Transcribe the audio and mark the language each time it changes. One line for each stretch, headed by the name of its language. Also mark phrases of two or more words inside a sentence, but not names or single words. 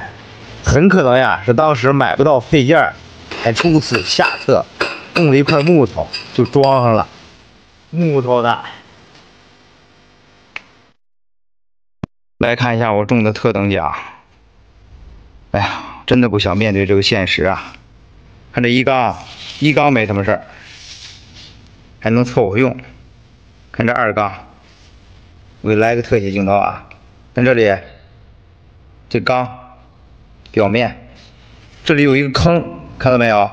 Chinese: 很可能呀，是當時買不到配件，才出此下策，用了一塊木頭就裝上了。木頭的。來看一下我中的特等獎。哎呀，真的不想面對這個現實啊！看這一缸沒什麼事兒，還能湊合用。看這2缸，我給來個特寫鏡頭啊！看這裡，這缸表面這裡有一個坑，看到沒有？